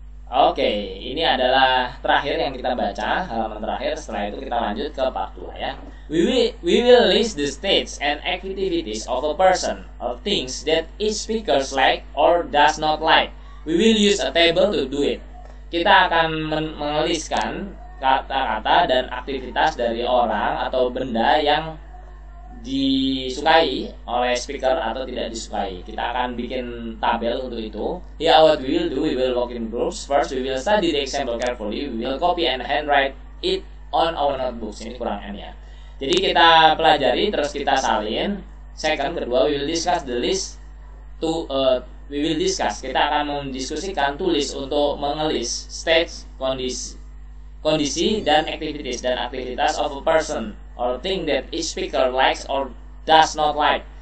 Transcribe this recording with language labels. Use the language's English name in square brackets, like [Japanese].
[Indonesian] Oke, ini adalah terakhir yang kita baca, halaman terakhir. Setelah itu kita lanjut ke part 2 ya. [English] We will list the states and activities of a person or things that each speaker like or does not like. We will use a table to do it. [Indonesian] Kita akan mengeliskan kata-kata dan aktivitas dari orang atau benda yang disukai oleh speaker atau tidak disukai. Kita akan bikin tabel untuk itu. [English] Here what we will do, we will work in groups. First we will study the example carefully. We will copy and handwrite it on our notebooks. [Indonesian] Ini kurang N ya. Jadi kita pelajari terus kita salin. [English] Second, [Indonesian] kedua, [English] we will discuss the list to [Indonesian] kita akan mendiskusikan, tulis untuk mengelis states, kondisi dan aktivitas [English] of a person or thing that each speaker likes or does not like.